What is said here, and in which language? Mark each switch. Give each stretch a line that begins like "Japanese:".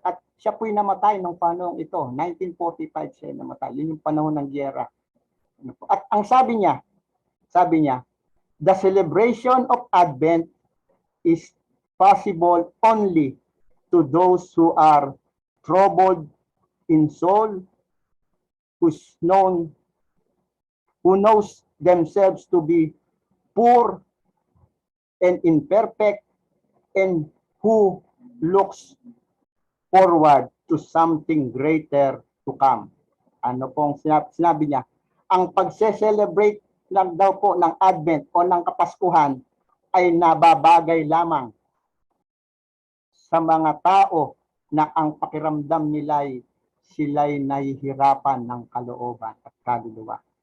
Filipino: At siya po yung namatay nung panahon ito. 1945 siya namatay. Yun yung panahon ng giyera.
English: At ang sabi niya, the celebration of Advent is possible only to those who are troubled in soul, who knows themselves to be poor and imperfect, and who looks forward to something greater to come.
Filipino: Ano pong sinabi niya? Ang pagse-celebrate lang daw po ng Advent o ng Kapaskuhan ay nababagay lamang sa mga tao na ang pakiramdam nila ay sila'y nahihirapan ng kalooban at kaluluwa.